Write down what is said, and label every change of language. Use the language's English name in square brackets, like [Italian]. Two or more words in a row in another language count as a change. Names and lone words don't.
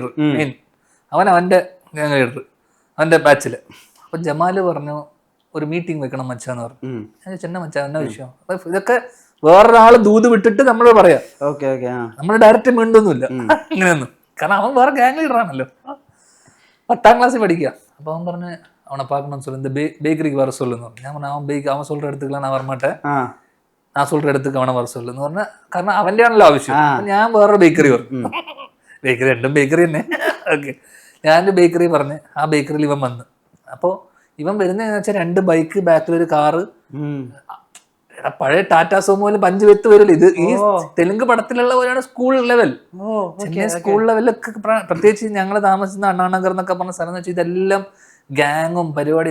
[Malayalam] മെയിൻ അവന്റെ [English] gang leader, [Malayalam] അവന്റെ ബാച്ചില്. അപ്പൊ ജമാല് പറഞ്ഞു, ഒരു മീറ്റിംഗ് വെക്കണം മച്ചാന്ന് പറഞ്ഞു. ഞാൻ ചെന്ന മച്ചാ എന്നാ വിഷയം? അപ്പൊ ഇതൊക്കെ വേറൊരാള് ദൂത് വിട്ടിട്ട് നമ്മൾ പറയാം. നമ്മൾ ഡയറക്റ്റ് മിണ്ടൊന്നുമില്ല ഇങ്ങനെയൊന്നും. കാരണം അവൻ വേറെ [English] gang leader [Malayalam] ആണല്ലോ. 10ാം ക്ലാസ്സിൽ പഠിക്കുക. അപ്പൊ അവൻ പറഞ്ഞ്, [Tamil] அவனை பார்க்கணும்னு சொல்லி இந்த பேக்கரிக்கு வர சொல்லுன்னு. அவன் சொல்ற இடத்துக்குலாம் நான் வரமாட்டேன், நான் சொல்ற இடத்துக்கு அவனை வர சொல்லுன்னு പറഞ്ഞ. [Malayalam] കാരണം അവന്റെ ആണല്ലോ ആവശ്യം. ഞാൻ വേറൊരു ബേക്കറി പറഞ്ഞു. ബേക്കറി രണ്ടും ബേക്കറി തന്നെ. ഓക്കെ, ഞാനൊരു ബേക്കറി പറഞ്ഞ് ആ ബേക്കറിയിൽ ഇവൻ വന്ന്. അപ്പോൾ ഇവൻ വരുന്നതെന്ന് വെച്ചാൽ 2 ബൈക്ക്, ബാക്കിലൊരു കാറ്. പഴയ ടാറ്റാ സോമോയില് 5 വെത്ത് വരില്ല. ഇത് ഈ തെലുങ്ക് പടത്തിലുള്ള പോലെയാണ് [English] school level. [Malayalam] ചെന്നൈ സ്കൂൾ ലെവലൊക്കെ പ്രത്യേകിച്ച് ഞങ്ങൾ താമസിക്കുന്ന അണ്ണാനഗർ എന്നൊക്കെ പറഞ്ഞ സ്ഥലം എന്ന് വെച്ചാൽ ഇതെല്ലാം ഗ്യാങ്ങും പരിപാടി.